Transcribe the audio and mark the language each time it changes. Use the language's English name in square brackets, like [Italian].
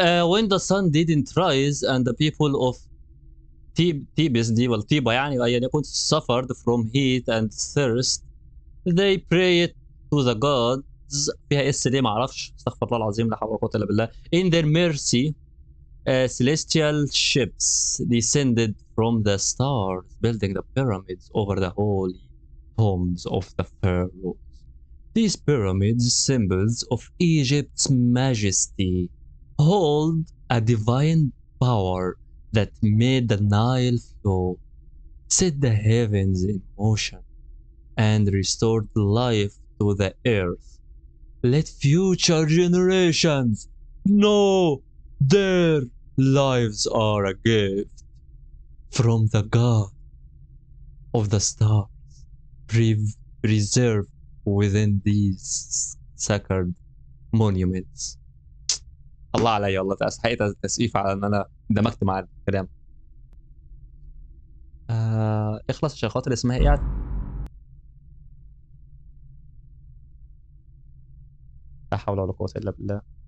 [English] when the sun didn't rise and the people of Thebes [Arabic] دي ولا طيبة يعني أيا يكن [English] suffered from heat and thirst, they prayed to the gods. [Arabic] فيها اس ليه معرفش، استغفر الله العظيم لا حول ولا قوة إلا بالله. [English] In their mercy, celestial ships descended from the stars, building the pyramids over the holy tombs of the pharaohs. These pyramids, symbols of Egypt's majesty, hold a divine power that made the Nile flow, set the heavens in motion, and restored life to the earth. Let future generations know their lives are a gift from the God of the stars, preserved within these sacred monuments. [Arabic] الله عليا والله، حقيقة تسقيف على ان انا اندمجت مع الكلام. اخلص عشان خاطر اسمها ايه؟ لا حول ولا قوة الا بالله.